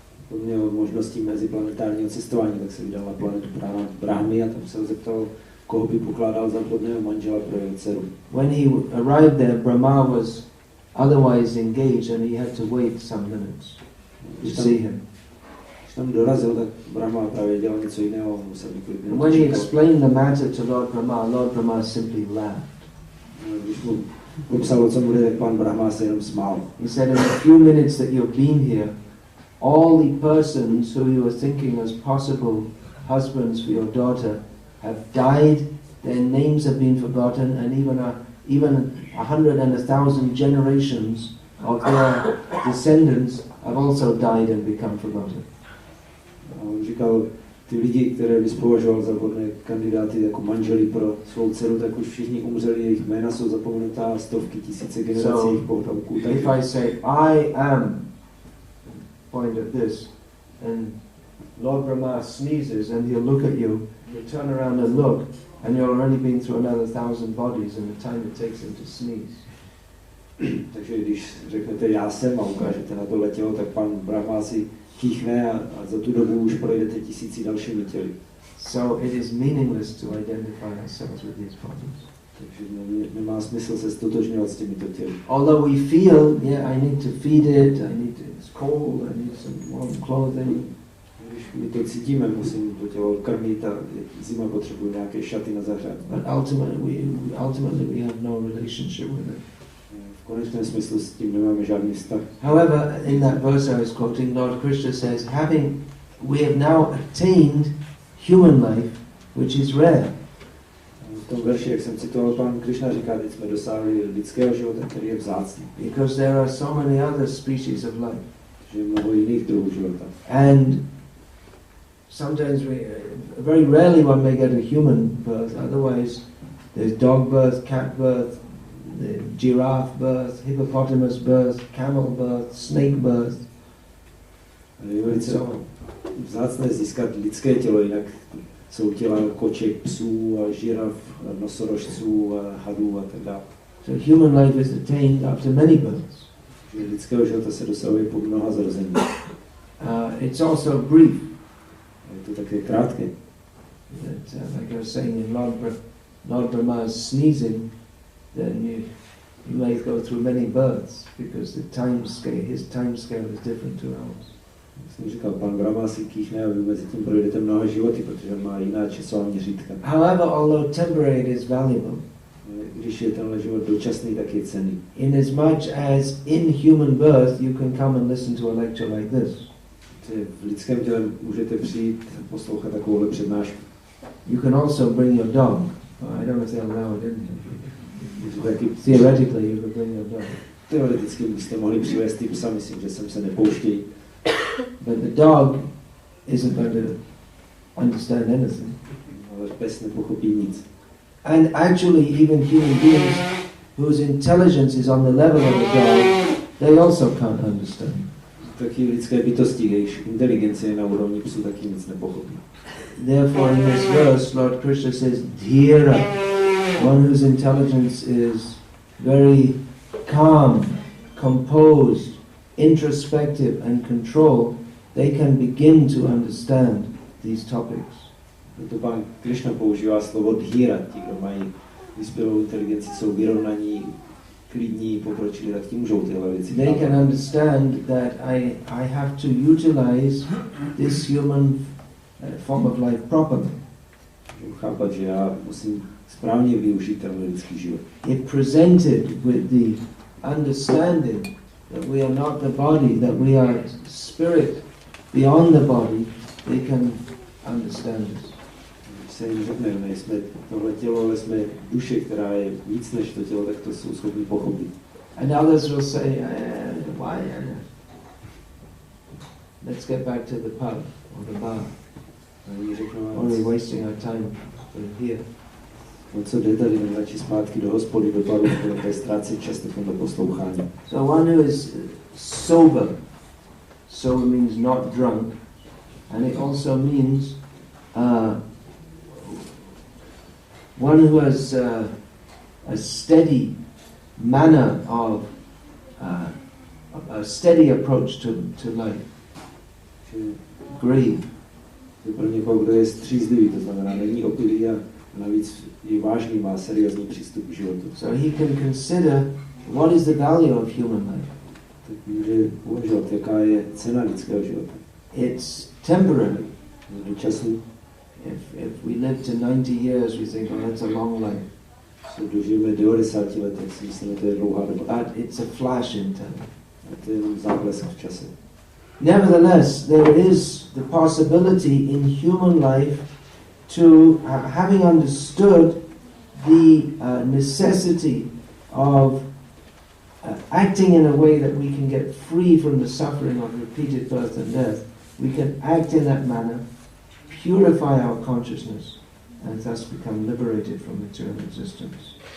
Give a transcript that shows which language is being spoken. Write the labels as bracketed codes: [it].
[cs] On měl možností meziplanetárního cestování, tak se vydal na planetu Brahmy a tam se ho zeptal, koho by pokládal za vhodného manžela pro jeho dceru. [en] When he arrived there, Brahma was otherwise engaged and he had to wait some minutes to see him. [cs] Když tam dorazil, tak Brahma právě dělal něco jiného, musel několik minut. [en] When he explained the matter to Lord Brahma simply laughed. [cs] Když mu popsal, o co bude, tak pan Brahma se jenom smál. [en] He said, in a few minutes that you've been here, all the persons who you were thinking as possible husbands for your daughter have died, their names have been forgotten, and even 100 and 1,000 generations of their descendants have also died and become forgotten. [cs] A on říkal, ty lidi, které bys považoval za vhodné kandidáty jako manželi pro svou dceru, tak už všichni umřeli, jejich jména jsou zapomenutá, stovky, tisíce generací jejich potomků. [en] If I say, I am, point at this, and Lord Brahma sneezes and he'll look at you, you turn around and look, and you've already been through another 1,000 bodies in the time it takes him to sneeze. [cs] Takže když řeknete já jsem a ukážete na tohle tělo, tak pan Brahma si kýchne a za tu dobu už projdete tisíci dalšími těly. [en] So it is meaningless to identify ourselves with these bodies. [cs] Takže nemá smysl se stotožňovat s těmito těly. [en] Although we feel, yeah, I need to feed it, it's cold, I need some warm clothing. [cs] Když my to cítíme, musím to tělo krmit a zima potřebuje nějaké šaty na zahřát. [en] But ultimately we have no relationship with it. [cs] V konečném smyslu s tím nemáme žádný vztah. [en] However, in that verse I was quoting, Lord Krishna says, we have now attained human life, which is rare. [cs] V tom verši, jak jsem citoval, pan Krishna říká, teď jsme dosáhli lidského života, který je vzácný. [en] Because there are so many other species of life. [cs] Že je mnoho jiných druhů života. [en] And sometimes very rarely one may get a human birth, otherwise there's dog birth, cat birth, the giraffe birth, hippopotamus birth, camel birth, snake birth. [cs] Je velice vzácné získat lidské tělo, jinak jsou těla koček, psů, žiraf, nosorožců, hadů a tak dále. [en] So human life is attained after many births. [cs] Že lidského života se dosahuje po mnoha zrození. [en] It's also brief. [cs] Je to také krátké. [en] That, like I was saying, in Lord Brahma's sneezing, then you may go through many births because his time scale is different to ours. [cs] Jsem říkal, pan Brahma si kýchne a vy mezi tím projdete mnoha životy, protože má jiná časová měřítka. [en] However, although temporary, it is valuable. [cs] Když je tenhle život dočasný, tak je cenný. [en] In as much as in human birth you can come and listen to a lecture like this. [cs] V lidském těle můžete přijít a poslouchat takovouhle přednášku. [en] You can also bring your dog. I don't know if they allow it in here. Theoretically, you could bring your dog. [cs] Teoreticky byste mohli přivést ty psa, myslím, že sem se nepouštějí. [en] But the dog isn't going to understand anything. [cs] Ale pes nepochopí nic. [en] And actually, even human beings whose intelligence is on the level of a dog, they also can't understand. [cs] Taky lidské bytosti, jejichž inteligence je na úrovni psu, taky nic nepochopí. [en] Therefore, in this verse, Lord Krishna says, Dhira, one whose intelligence is very calm, composed, introspective and controlled, they can begin to understand these topics. [cs] Proto pán Krishna používá slovo dhira, ti, kdo mají vyspělou inteligenci, jsou vyrovnaní, klidní, pokročilí, tak ti můžou tyhle věci. [en] They can understand that I have to utilize this human form of life properly. [cs] Můžu chápat, že já musím správně využít ten lidský život. [en] If presented with the understanding that we are not the body, that we are spirit beyond the body, they can understand this. [cs] Když se jim řekne, nejsme tohle tělo, ale jsme duše, která je víc než to tělo, tak to jsou schopni pochopit. [en] And others will say, why? Let's get back to the pub or the bar. Only wasting our time here. [cs] No co jde tady, radši zpátky do hospody, do baru, které ztrácí čas na tomto poslouchání. [en] So one who is sober, sober means not drunk, and it also means one who has a steady manner of a steady approach to life. Grave. [cs] Pro někoho, kdo je střízlivý, to znamená, není opilý a navíc je vážný, má seriózní přístup k životu. [en] So he can consider what is the value of human life. [cs] Tak může uvažovat, jaká je cena lidského života. [en] It's temporary. [cs] Je dočasný. [en] If we live to 90 years, we think, oh, that's a long life. [cs] Když dožijeme 90 let, tak si myslíme, to je dlouhá doba. [en] But it's a flash in time. [cs] A to je jenom záblesk v čase. [en] Nevertheless, there is the possibility in human life to, having understood the necessity of acting in a way that we can get free from the suffering of repeated birth and death, we can act in that manner, purify our consciousness, and thus become liberated from material existence.